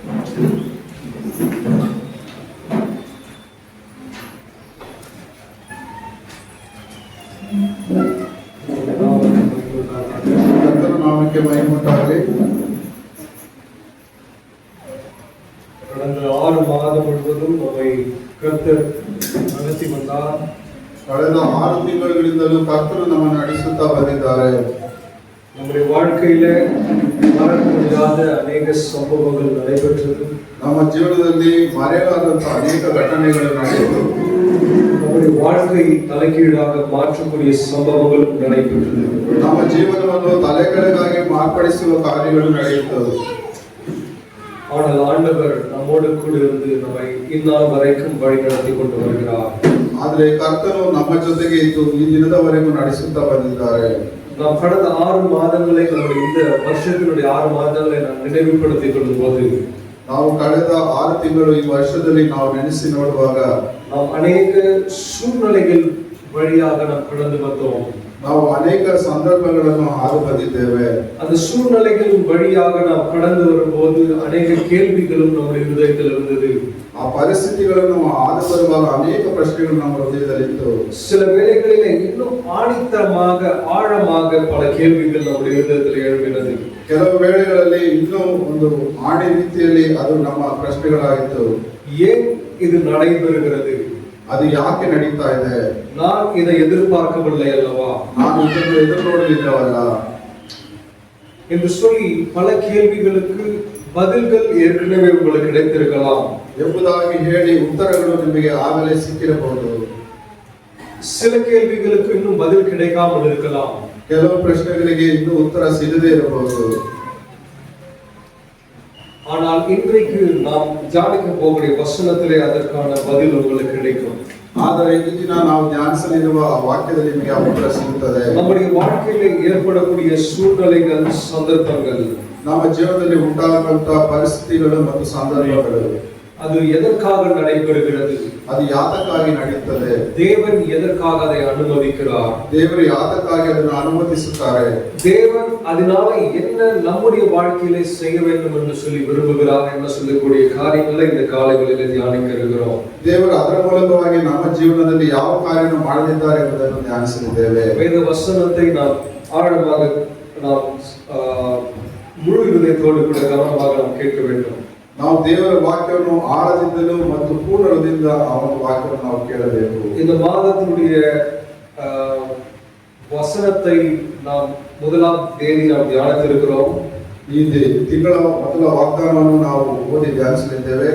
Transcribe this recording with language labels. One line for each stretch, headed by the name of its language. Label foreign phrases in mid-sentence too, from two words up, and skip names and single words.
Tamil: கர்த்தர் நாமಕ್ಕೆ மகிமை உண்டாகಲಿ. கடந்த 6 மாதம் முழுவதும் நம்மை கர்த்தர் நடத்தி வந்தார்.
Kannada: ಕಳೆದ 6 ತಿಂಗಳುಗಳಿಂದಲೂ ಕರ್ತರು ನಮ್ಮನ್ನು ನಡೆಸುತ್ತಾ ಬಂದಿದ್ದಾರೆ.
Tamil: நம்முடைய வாழ்க்கையில மறக்க முடியாத அநேக சம்பவங்கள் நடைபெற்றது.
Kannada: ನಮ್ಮ ಜೀವನದಲ್ಲಿ ಮರೆಯಲಾದಂತಹ ಅನೇಕ ಘಟನೆಗಳು ನಡೆಯಿತು.
Tamil: நம்முடைய வாழ்க்கை தலைகீழாக மாற்றக்கூடிய சம்பவங்களும் நடைபெற்றது.
Kannada: ನಮ್ಮ ಜೀವನವನ್ನು ತಲೆಕೆಳಗಾಗಿ ಮಾರ್ಪಡಿಸುವ ಕಾರ್ಯಗಳು ನಡೆಯುತ್ತವೆ.
Tamil: ஆனால் ஆண்டவர் நம்மோடு கூட இருந்து நம்மை இந்நாள் வரைக்கும் வழி நடத்தி கொண்டு வருகிறார்.
Kannada: ಆದರೆ ಕರ್ತನು ನಮ್ಮ ಜೊತೆಗೆ ಇದ್ದು ಈ ದಿನದವರೆಗೂ ನಡೆಸುತ್ತಾ ಬಂದಿದ್ದಾರೆ.
Tamil: நாம் கடந்த 6 மாதங்களை நம்முடைய இந்த வருஷத்தினுடைய 6 மாதங்களை நாம் நினைவுபடுத்திக் கொள்ளும் போது
Kannada: ನಾವು ಕಳೆದ 6 ತಿಂಗಳು ಈ ವರ್ಷದಲ್ಲಿ ನಾವು ನೆನೆಸಿ ನೋಡುವಾಗ
Tamil: நாம் அநேக சூழ்நிலைகள் வழியாக நாம் கடந்து வந்தோம்.
Kannada: ನಾವು ಅನೇಕ ಸಂದರ್ಭಗಳನ್ನು ಹಾದು ಬಂದಿದ್ದೇವೆ.
Tamil: அந்த சூழ்நிலைகளின் வழியாக நாம் கடந்து வரும்போது அநேக கேள்விகளும் நம்முடைய இதயத்தில் இருந்தது.
Kannada: ಆ ಪರಿಸ್ಥಿತಿಗಳನ್ನು ಹಾದು ಬರುವಾಗ ಅನೇಕ ಪ್ರಶ್ನೆಗಳು ನಮ್ಮ ಹೃದಯದಲ್ಲಿತ್ತು.
Tamil: சில வேளைகளில் இன்னும் ஆணித்தரமாக ஆழமாக பல கேள்விகள் நம்முடைய இதயத்தில் எழும்பினது.
Kannada: ಕೆಲವು ವೇಳೆಗಳಲ್ಲಿ ಇನ್ನೂ ಒಂದು ಆಣಿ ರೀತಿಯಲ್ಲಿ ಅದು ನಮ್ಮ ಪ್ರಶ್ನೆಗಳಾಗಿತ್ತು.
Tamil: ஏன் இது நடைபெறுகிறது?
Kannada: ಅದು ಯಾಕೆ ನಡೀತಾ ಇದೆ?
Tamil: நான் இதை எதிர்பார்க்கவில்லை அல்லவா?
Kannada: ನಾನು ಇದನ್ನು ಎದುರು ನೋಡಲಿಲ್ಲವಲ್ಲ
Tamil: என்று சொல்லி பல கேள்விகளுக்கு பதில்கள் ஏற்கனவே உங்களுக்கு கிடைத்திருக்கலாம்.
Kannada: ಎಂಬುದಾಗಿ ಹೇಳಿ ಉತ್ತರಗಳು ನಿಮಗೆ ಆಗಲೇ ಸಿಕ್ಕಿರಬಹುದು.
Tamil: சில கேள்விகளுக்கு இன்னும் பதில் கிடைக்காமல் இருக்கலாம்.
Kannada: ಕೆಲವು ಪ್ರಶ್ನೆಗಳಿಗೆ ಇನ್ನೂ ಉತ್ತರ ಸಿಗದೇ ಇರಬಹುದು.
Tamil: ஆனால் இன்றைக்கு நாம் தியானிக்க போகிற வசனத்திலே அதற்கான பதில் உங்களுக்கு கிடைக்கும்.
Kannada: ಆದರೆ ಈ ದಿನ ನಾವು ಧ್ಯಾನಿಸಲಿರುವ ಆ ವಾಕ್ಯದಲ್ಲಿ ನಿಮಗೆ ಉತ್ತರ ಸಿಗುತ್ತದೆ.
Tamil: நம்முடைய வாழ்க்கையிலே ஏற்படக்கூடிய சூழ்நிலைகள், சந்தர்ப்பங்கள்,
Kannada: ನಮ್ಮ ಜೀವನದಲ್ಲಿ ಉಂಟಾಗುವಂತಹ ಪರಿಸ್ಥಿತಿಗಳು ಮತ್ತು ಸಂದರ್ಭಗಳು
Tamil: அது எதற்காக நடைபெறுகிறது?
Kannada: ಅದು ಯಾತಕ್ಕಾಗಿ ನಡೆಯುತ್ತದೆ?
Tamil: தேவன் எதற்காக அதை அனுமதிக்கிறார்?
Kannada: ದೇವರು ಯಾತಕ್ಕಾಗಿ ಅದನ್ನು ಅನುಮತಿಸುತ್ತಾರೆ?
Tamil: தேவன் அதனால என்ன நம்முடைய வாழ்க்கையிலே செய்ய வேண்டும் என்று சொல்லி விரும்புகிறார் என்ன சொல்லக்கூடிய காரியங்களை இந்த காலைகளிலே தியானிக்க இருக்கிறோம்.
Kannada: ದೇವರು ಅದರ ಮೂಲಕವಾಗಿ ನಮ್ಮ ಜೀವನದಲ್ಲಿ ಯಾವ ಕಾರ್ಯವನ್ನು ಮಾಡಲಿದ್ದಾರೆ ಎಂಬುದನ್ನು ಧ್ಯಾನಿಸಲಿದ್ದೇವೆ.
Tamil: வேத வசனத்தை நாம் ஆழமாக நாம் முழு இதயத்தோடு கூட கவனமாக நாம் கேட்க வேண்டும்.
Kannada: ನಾವು ದೇವರ ವಾಕ್ಯವನ್ನು ಆಳದಿಂದಲೂ ಮತ್ತು ಪೂರ್ಣ ಹೃದಯದಿಂದ ಅವನ ವಾಕ್ಯವನ್ನು ನಾವು ಕೇಳಬೇಕು.
Tamil: இந்த மாதத்தினுடைய வசனத்தை நாம் முதலாம் தேதி நாம் தியானித்திருக்கிறோம்.
Kannada: ಈ ತಿಂಗಳ ಮೊದಲ ವಾಗ್ದಾನವನ್ನು ನಾವು ಓದಿ ಧ್ಯಾನಿಸಲಿದ್ದೇವೆ.